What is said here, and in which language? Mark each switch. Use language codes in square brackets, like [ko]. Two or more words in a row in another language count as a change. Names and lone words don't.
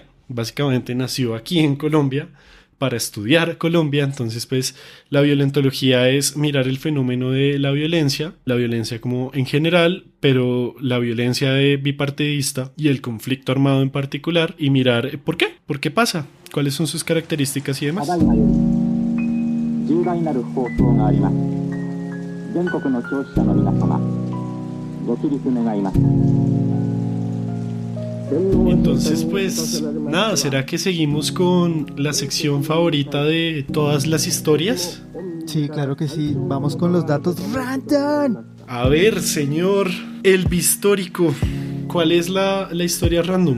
[es] Básicamente nació aquí en Colombia para estudiar Colombia. Entonces, pues, la violentología es mirar el fenómeno de la violencia como en general, pero la violencia bipartidista y el conflicto armado en particular, y mirar por qué pasa, cuáles son sus características y demás. [ja] ただいまより重大なる放送があります。全国の聴取者の皆様、ご起立願います。 [es] Entonces, pues, nada, ¿será que seguimos con la sección favorita de todas las historias? Sí, claro que sí. Vamos con los datos random. A ver, señor, el bistórico, ¿cuál es la historia random?